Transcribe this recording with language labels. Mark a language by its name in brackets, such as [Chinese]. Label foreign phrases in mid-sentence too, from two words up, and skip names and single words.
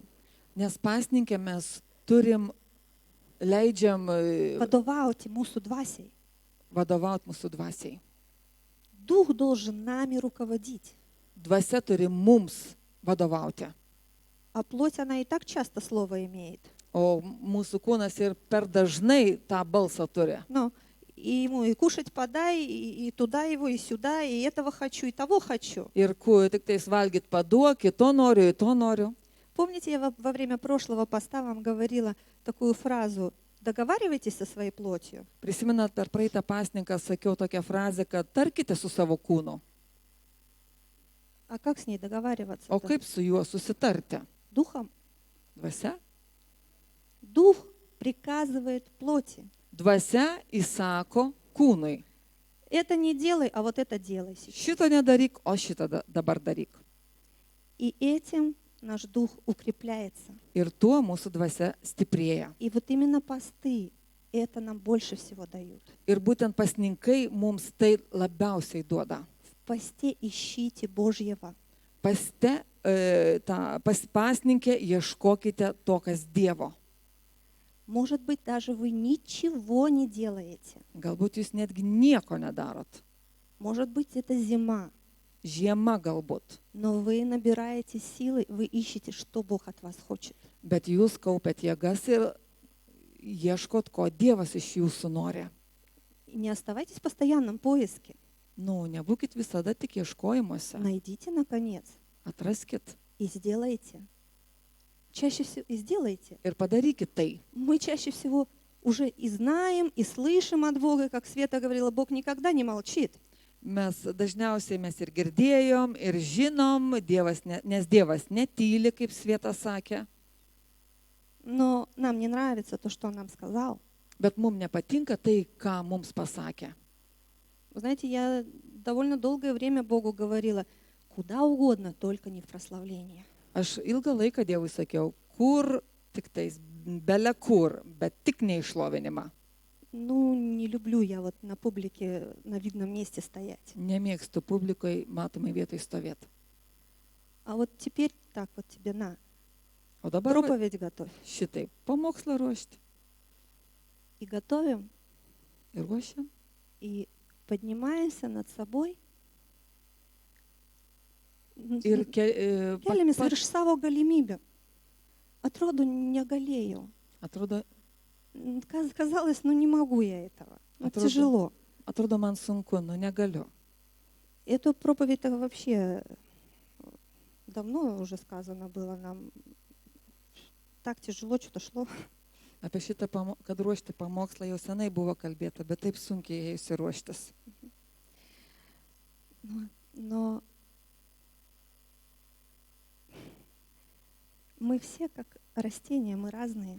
[Lithuanian] Nes pasninkė mes leidžiam Vadovauti mūsų dvasiai. vadovauti mūsų dvasiai. [Russian] Дух должен нами руководить. [Lithuanian] Dvasia turi mums vadovauti. [Russian] А плоть, она и так часто слово имеет. [Lithuanian] O mūsų kūnas ir per dažnai tą balsą turi. [Russian] Но и ему и кушать подай, и туда его, и сюда, и этого хочу, и того хочу. [Lithuanian] Ir tik tais valgyt paduok, to noriu. [Russian] Помните, я во время прошлого поста вам говорила такую фразу «договаривайтесь со своей плотью». [Lithuanian] Prisimenat, per praeitą pasninką sakiau tokią frazę, kad tarkite su savo kūnu. [Russian] А как с ней договариваться? [Lithuanian] O [Russian] Это [Lithuanian] kaip su juo susitarti? [Russian] духом? [Lithuanian] Dvasia? [Russian] Дух приказывает плоти. [Lithuanian] Dvasia įsako kūnui. [Russian] Это не делай, а вот это делай сейчас. [Lithuanian] Šito nedaryk, o šitą dabar daryk. [Russian] И этим наш дух укрепляется. [Lithuanian] Ir tuo mūsų dvasia stiprėja. [Russian] И вот именно посты это нам больше всего дают. [Lithuanian] Ir būtent pasninkai mums tai labiausiai duoda. [Russian] В посте ищите Божьего. [Lithuanian] Paste, pasninkė, ieškokite to, kas Dievo. [Russian] Может быть, даже вы ничего не делаете. [Lithuanian] Galbūt jūs netgi nieko nedarot. [Russian] Может быть, это зима. [Lithuanian] Žiema galbūt. [Russian] Но вы набираете силы, вы ищете, что Бог от вас хочет. [Lithuanian] Bet jūs kaupiat jėgas ir ieškot, ko Dievas iš jūsų nori. [Russian] И не оставайтесь в постоянном поиске. [Lithuanian] Nebūkit visada tik ieškojimuose. [Russian] Найдите, наконец, [Lithuanian] Atraskit [Russian] и сделайте. Чаще всего и сделайте. [Lithuanian] ir padarykit tai. [Russian] Мы чаще всего уже и знаем, и слышим от Бога, как Света говорила, Бог никогда не молчит. [Lithuanian] Dažniausiai mes ir girdėjom, ir žinom, nes Dievas netyli, kaip Sveta sakė. [Russian] Но нам не нравится то, что Он нам сказал. [Lithuanian] Bet mums nepatinka tai, ką mums pasakė. [Russian] Вы знаете, я довольно долгое время Богу говорила, куда угодно, только не в прославление. [Lithuanian] Aš ilgą laiką Dievui sakiau, kur tik tais, bele kur, bet tik neišlovinimą. [Russian] Ну, не люблю я вот на публике, на видном месте стоять. [Lithuanian] Nemėgstu publikai matomai vietai stovėti. [Russian] А вот теперь так вот тебе на, [Lithuanian] O dabar va, [Russian] проповедь готовь. [Lithuanian] šitaip, pamokslą ruošti. [Russian] И готовим, [Lithuanian] Ir ruošiam. [Russian] и поднимаемся над собой. [Lithuanian] Ir Keliamės virš savo galimybių. Atrodo, negalėjau. atrodo, [Russian] Казалось, ну не могу я этого. Ну, тяжело. [Lithuanian] man sunku, negaliu. [Russian] Эту проповедь-то вообще давно уже сказано было нам. Так тяжело что-то шло. [Lithuanian] Apie šitą, kad ruošti pamokslą jau senai buvo kalbėta, bet taip sunkiai ėjusi ruoštis. [Russian] Но мы все как растения, мы разные.